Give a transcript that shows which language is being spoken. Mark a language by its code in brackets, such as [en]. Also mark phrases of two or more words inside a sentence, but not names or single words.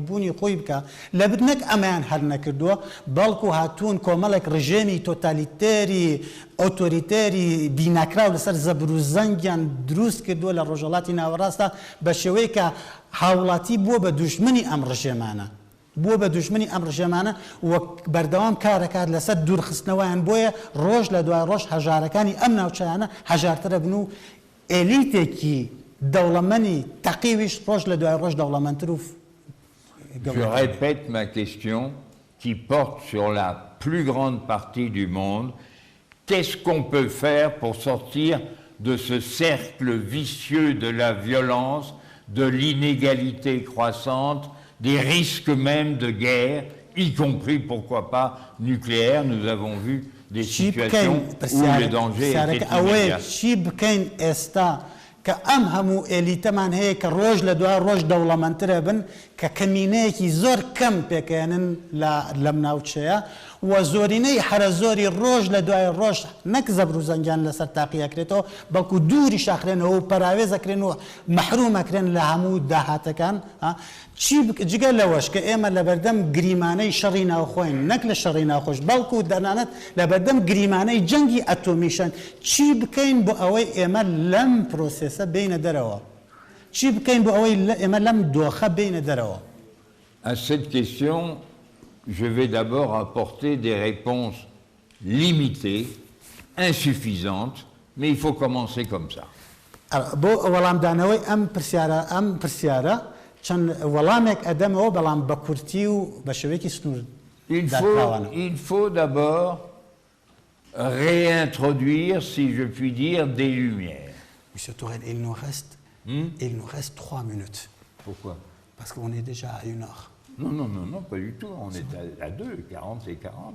[ckb] بوونی خۆی بکە لە بدنەک ئەمەیان هەر نەکردووە بەڵکو هاتوون کۆمەڵێک ڕژێمی تۆتالیتێری ئۆتۆریتێری بیناکراو لەسەر زەبر و زەنگیان دروست کردووە لە ڕۆژهەڵاتی ناوەڕاستە بە شێوەیە کە هاوڵاتی بووە بە دوژمنی ئەم ڕژێمانە بووە بە دوژمنی ئەم ڕژێمانە وەک بەردەوام کارەکات لەسەر دوورخستنەوەیان بۆیە ڕۆژ لە دوای ڕۆژ هەژارەکانی ئەم ناوچەیانە هەژارترە بن و ئێلیتێکی دەوڵەمەنی تەقیویش ڕۆژ لە دوای ڕۆژ دەوڵەمەندتر و [fr] Je répète ma question qui porte sur la plus grande partie du monde. Qu'est-ce qu'on peut faire pour sortir de ce cercle vicieux de la violence, de l'inégalité croissante, des risques même de guerre, y compris, pourquoi pas, nucléaire. Nous avons vu des [ckb] چی [fr] situations [ckb] بکەین [fr] où le danger était [ckb] ئەوەیە [fr] immédiat. [ckb] چی بکەین ئێستا کە ئەم هەموو ئێلیتەمان هەیە کە ڕۆژ لە دوای ڕۆژ دەوڵەمەندترە بن کە کەمینەیەکی زۆر کەم پێکەێنن لەم ناوچەیە و زۆرینەی حرە زۆری ڕۆژ لە دوای ڕۆژ نەک زەبر و زەنگیان لەسەر تاقیەکرێتەوە بەڵکو دووری شاخرێنەوە و پەراوێزەکرێن و مەحرومەکرێن لە هەموو داهاتەکان جگە لەوەش کە ئێمە لە بەردەم گریمانەی شەڕی ناوخۆین نەک لە شەڕی ناوخۆش بەڵکو دەنانەت لە بەردەم گریمانەی جەنگی ئەتۆمیشن چی بکەین بۆ ئەوەی ئێمە لەم پرۆسێسە بینە دەرەوە چی بکەین بۆ ئەوەی ئێمە لەم دۆخە بینە دەرەوە. [fr] À cette question, je vais d'abord apporter des réponses limitées, insuffisantes, mais il faut commencer comme ça. [ckb] بۆ وەڵامدانەوەی ئەم پرسیارە چەند وەڵامێک ئەدەمەوە بەڵام بە کورتی و بە شێوەیەکی سنوور دادراوانە. [fr] Il faut d'abord réintroduire, si je puis dire, des lumières. Monsieur Tourelle, il nous reste 3 minutes. Pourquoi? Parce qu'on est déjà à 1 heure. Non, pas du tout. On est à 2, 40 et 40.